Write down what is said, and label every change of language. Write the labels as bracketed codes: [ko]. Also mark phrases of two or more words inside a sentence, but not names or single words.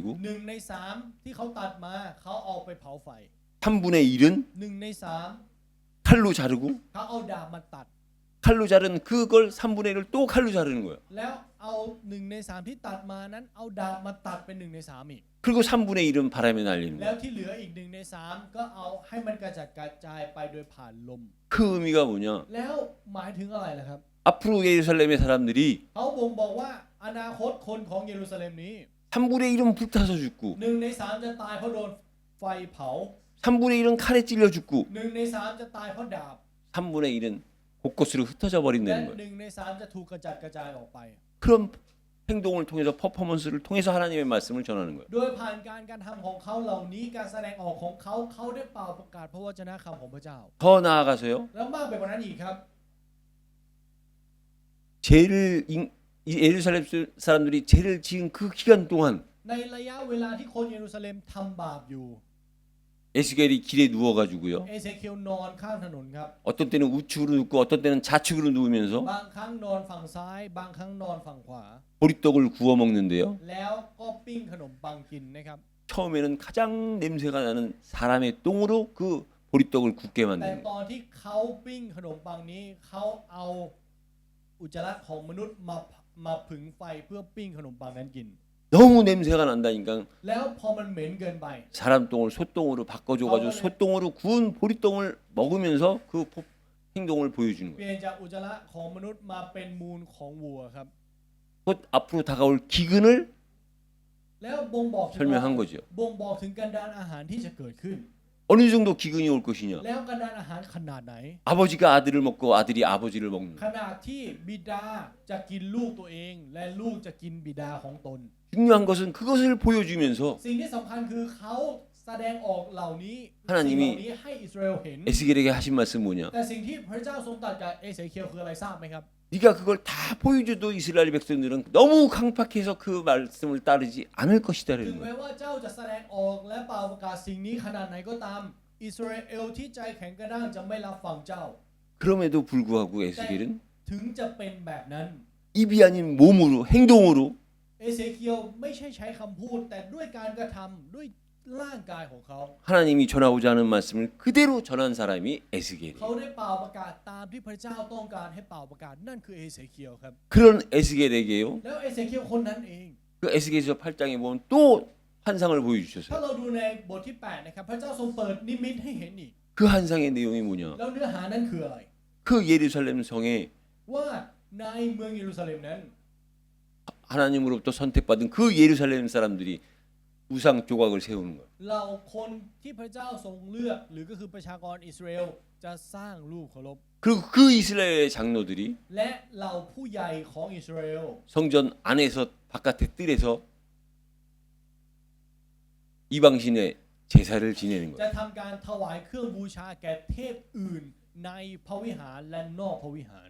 [th] 1 ใน 3ที่เขาตัดมาเขาเอาไปเผาไฟ [ko] 한 분의 일은 [th] 1 ใน 3 [ko] 칼로 자르고 [th] เขาเอาดาบมาตัด [ko] 칼로 자른 그걸 3분의 1을 또 칼로 자르는 거예요. [th] แล้วเอา1 ใน 3ที่ตัดมานั้นเอาดาบมาตัดเป็น1 ใน 3อีก [ko] 그리고 3분의 1은 바람에 날리는 [th] แล้ว [ko] 거예요. [th] ที่เหลืออีก1 ใน 3ก็เอาให้มันกระจัดกระจายไปโดยผ่านลม [ko] 그 의미가 뭐냐? [th] แล้วหมายถึงอะไรล่ะครับ [ko] 앞으로 예루살렘의 사람들이 [th] เขาบ่งบอกว่าอนาคตคนของเยรูซาเล็มนี้ [ko] 3분의 1은 불타서 죽고 [th] 1 ใน 3จะตายเพราะโดนไฟเผา [ko] 3분의 1은 칼에 찔려 죽고 [th] 1 ใน 3จะตายเพราะดาบ [ko] 3분의 1은 곳곳으로 흩어져 [th] และ [ko] 버린다는 거예요. [th] 1 ใน 3จะถูกกระจัดกระจายออกไป [ko] 그런 행동을 통해서 퍼포먼스를 통해서 하나님의 말씀을 전하는 거예요. [th] โดยผ่านการทำของเขาเหล่านี้การแสดงออกของเขาเขาได้เป่าประกาศพระวจนะคำของพระเจ้า [ko] 더 나아가서요. [th] แล้วมากไปกว่านั้นอีกครับ [ko] 예루살렘 사람들이 죄를 지은 그 기간 동안 [th] ในระยะเวลาที่คนเยรูซาเล็มทำบาปอยู่ [ko] 에스겔이 길에 누워가지고요. [th] เอเซเคียลนอนข้างถนนครับ [ko] 어떤 때는 우측으로 눕고 어떤 때는 좌측으로 누우면서 [th] บางครั้งนอนฝั่งซ้ายบางครั้งนอนฝั่งขวา [ko] 보리떡을 구워 먹는데요. [th] แล้วก็ปิ้งขนมปังกินนะครับ [ko] 처음에는 가장 냄새가 나는 사람의 똥으로 그 보리떡을 굽게 [th] แต่ [ko] 만드는 [th] ตอนที่เขาปิ้งขนมปังนี้เขาเอาอุจจาระของมนุษย์มาผึ่งไฟเพื่อปิ้งขนมปังนั้นกิน [ko] 너무 냄새가 난다니까 [th] แล้วพอมันเหม็นเกินไป [ko] 사람 똥을 소똥으로 바꿔줘가지고 소똥으로 구운 보리떡을 먹으면서 그 행동을 보여주는 [th] เป [ko] 거예요. [th] ลี่ยนจากอุจจาระของมนุษย์มาเป็นมูลของวัวครับ [ko] 곧 앞으로 다가올 기근을 [th] แล้วบ่งบอกถึง [ko] 설명한 거죠. [th] บ่งบอกถึงกันดารอาหารที่จะเกิดขึ้น [ko] 어느 정도 기근이 올 것이냐? [th] แล้วกันดารอาหารขนาดไหน [ko] 아버지가 아들을 먹고 아들이 아버지를 먹는 [th] ขนาดที่บิดาจะกินลูกตัวเอง และลูกจะกินบิดาของตน [ko] 중요한 것은 그것을 보여주면서 [th] สิ่งที่สำคัญคือเขาแสดงออกเหล่านี้ [ko] ฮานานิมิ [th] สิ่งเหล่านี้ให้อิสราเอลเห็น [ko] 에스겔에게 하신 말씀 뭐냐? [th] แต่สิ่งที่พระเจ้าทรงตรัสกับเอเสเคียลคืออะไรทราบไหมครับ [ko] 네가 그걸 다 보여줘도 이스라엘 백성들은 너무 강팍해서 그 말씀을 따르지 않을 [th] ถึ [ko] 것이다라는 [th] งแม้ [ko] 거예요. [th] ว่าเจ้าจะแสดงออกและเป่าประกาศสิ่งนี้ขนาดไหนก็ตามอิสราเอลที่ใจแข็งกระด้างจะไม่รับฟังเจ้า [ko] 그럼에도 불구하고 에스겔은 [th] ถึงจะเป็นแบบนั้น [ko] 입이 아닌 몸으로 행동으로 [th] เอเสเคียลไม่ใช่ใช้คำพูดแต่ด้วยการกระทำด้วยร่างกายของเขา [ko] 하나님이 전하고자 하는 말씀을 그대로 전한 사람이 [th] เขา [ko] 에스겔이에요. [th] ได้เป่าประกาศตามที่พระเจ้าต้องการให้เป่าประกาศนั่นคือเอเสเคียลครับ [ko] 그런 에스겔에게요. [th] แล้วเอเสเคียลคนนั้นเอง [ko] 그 에스겔서 8장에 보면 또 환상을 [th] ถ้า [ko] 보여주셨어요. [th] เราดูในบทที่8นะครับพระเจ้าทรงเปิดนิมิตให้เห็นอีก [ko] 그 환상의 내용이 뭐냐? [th] แล้วเนื้อหานั้นคืออะไร [ko] 그 예루살렘 성에 [th] ว่าในเมืองเยรูซาเล็มนั้น [ko] 하나님으로부터 선택받은 그 예루살렘 사람들이 우상 조각을 세우는 거예요. [th] เราคนที่พระเจ้าทรงเลือกหรือก็คือประชากรอิสราเอลจะสร้างรูปเคารพ [ko] 그리고 그 이스라엘의 장로들이 [th] และเหล่าผู้ใหญ่ของอิสราเอล [ko] 성전 안에서 바깥의 뜰에서 이방신의 제사를 지내는 [th] จะ [ko] 거예요. [th] ทำการถวายเครื่องบูชาแก่เทพอื่นในพระวิหารและนอกพระวิหาร